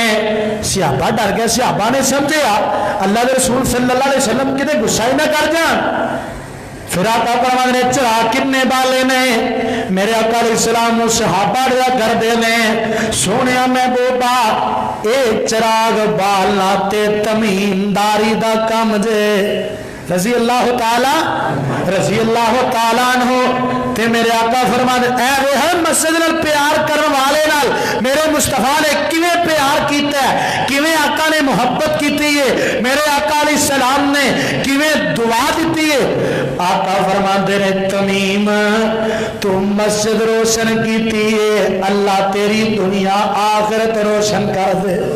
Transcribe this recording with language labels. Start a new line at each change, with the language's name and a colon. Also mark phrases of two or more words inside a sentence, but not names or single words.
Punjabi: صحابہ ڈر گیا، صحابہ نے سمجھا اللہ کے رسول
Arabic: صلى الله عليه وسلم
Punjabi: کتے غصہ ہی نہ کر جان. فیر آقا فرماتے نے چراغ کنے بالے نے. میرے آقا علیہ السلام صحابہ دیا کردے نے، سوہنے محبوبا ایہ چراغ بالنا تے تمیم داری دا کم جے.
Arabic: رضي الله تعالى عنه
Punjabi: تے میرے آقا فرماتے اے وے مسجد نال پیار کرنے والے نال میرے مصطفیٰ نے کویں پیار کیتا ہے، کویں آقا نے محبت کی ہے، میرے آقا علیہ السلام نے کویں دعا دی ہے. آقا فرماتے نے تمیم توں مسجد روشن کی ہے، اللہ تیری دنیا آخرت روشن کر دے.